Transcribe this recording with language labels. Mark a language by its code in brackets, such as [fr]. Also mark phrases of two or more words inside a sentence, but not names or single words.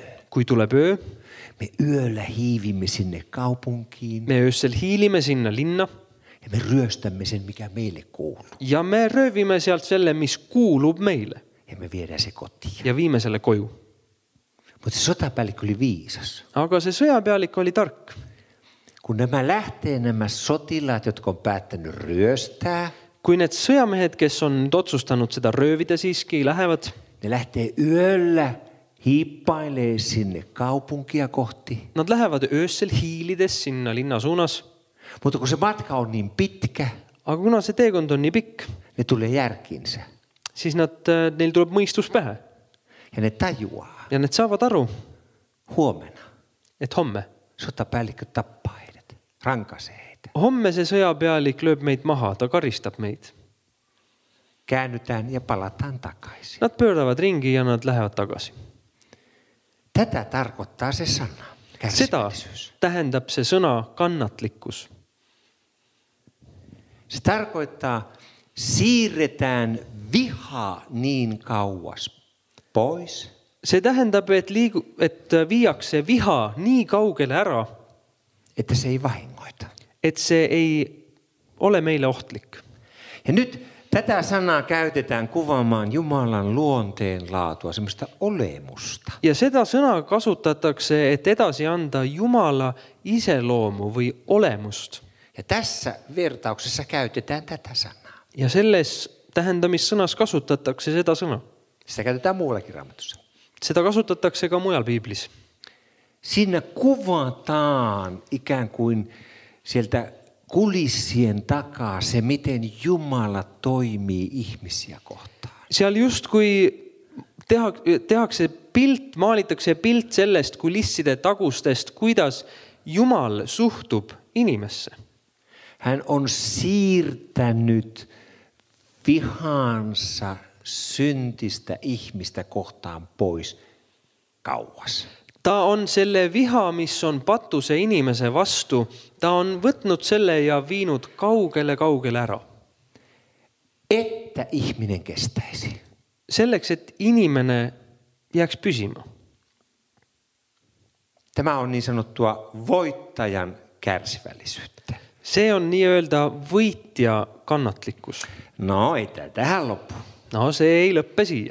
[et] Kui tuleb öö. [fi] Me yöllä hiivimme sinne kaupunkiin. [et] Me öössel hiilime sinna linna. [fi] Ja me ryöstämme sen, mikä meille kuuluu. [et] Ja me röövime sealt selle, mis kuulub meille. [fi] Ja me viedään se kotiin. [et] Ja viime selle koju. [fi] Mutta se sotapäällikkö oli viisas. [et] Aga see sõjapealik oli tark. [fi] Kun nämä sotilaat, jotka on päättänyt ryöstää. [et] Kui need sõjamehed, kes on nüüd otsustanud seda röövida siiski, lähevad. [fi] Ne lähtee yöllä hiippailee sinne kaupunkia kohti. [et] Nad lähevad öössel hiilides sinna linna suunas. [fi] Mutta kun se matka on niin pitkä. [et] Aga kuna see teekond on nii pikk. [fi] Ne tulee järkiinsä. [et] Siis neil tuleb mõistus pähe. [fi] Ja ne tajuaa. [et] Ja need saavad aru. [fi] Huomenna. [et] Et homme. [fi] Sotapäällikkö tappaa heidät. Rankaisee heitä. [et] Homme se sõjapealik lööb meid maha. Ta karistab meid. [fi] Käännytään ja palataan takaisin. [et] Nad pööravad ringi ja nad lähevad tagasi. [fi] Tätä tarkoittaa se sana. [et] Seda tähendab se sõna kannatlikkus. [fi] Se tarkoittaa, siirretään viha niin kauas pois. [et] See tähendab, et viiakse viha nii kaugele ära, [fi] että se ei vahingoita. [et] Et see ei ole meille ohtlik. [fi] Ja nyt tätä sanaa käytetään kuvaamaan Jumalan luonteen laatua, semmoista olemusta. [et] Ja seda sõna kasutatakse, et edasi anda Jumala iseloomu või olemust. [fi] Ja tässä vertauksessa käytetään tätä sanaa. [et] Ja selles tähendamissõnas kasutatakse seda sõna. [fi] Sitä käytetään muuallakin Raamatussa. [et] Seda kasutatakse ka mujal Piiblis. [fi] Siinä kuvataan ikään kuin sieltä kulissien takaa se, miten Jumala toimii ihmisiä kohtaan. [et] Seal justkui tehakse pilt, maalitakse pilt sellest kulisside tagustest, kuidas Jumal suhtub inimesse. [fi] Hän on siirtänyt vihansa syntistä ihmistä kohtaan pois kauas. [et] Ta on selle viha, mis on patuse inimese vastu, ta on võtnud selle ja viinud kaugele ära. [fi] Että ihminen kestäisi. [et] Selleks, et inimene jääks püsima. [fi] Tämä on niin sanottua voittajan kärsivällisyyttä. [et] See on nii-öelda võitja kannatlikkus. [fi] No, ei tähän loppu. [et] No, see ei lõppe siia.